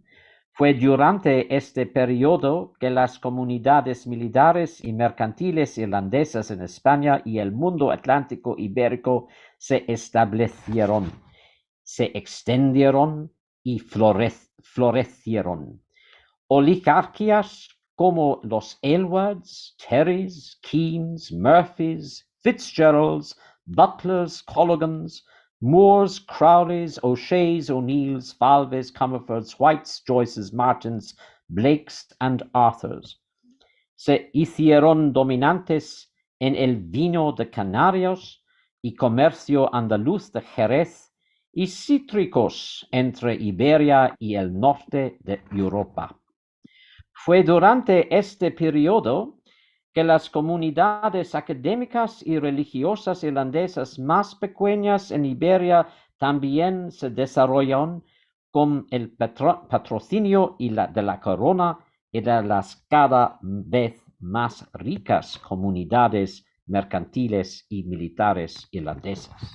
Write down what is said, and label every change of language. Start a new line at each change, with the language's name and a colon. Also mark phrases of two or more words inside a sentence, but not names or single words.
Spanish: Fue durante este periodo que las comunidades militares y mercantiles irlandesas en España y el mundo atlántico ibérico se establecieron, se extendieron y florecieron. Oligarquías como los Aylwards, Terrys, Keens, Murphys, Fitzgeralds, Butlers, Colligans, Moores, Crowleys, O'Sheas, O'Neills, Falves, Comerfords, Whites, Joyces, Martins, Blakes and Arthurs se hicieron dominantes en el vino de Canarios y comercio andaluz de Jerez y cítricos entre Iberia y el norte de Europa. Fue durante este periodo que las comunidades académicas y religiosas irlandesas más pequeñas en Iberia también se desarrollaron con el patrocinio de la corona y de las cada vez más ricas comunidades mercantiles y militares irlandesas.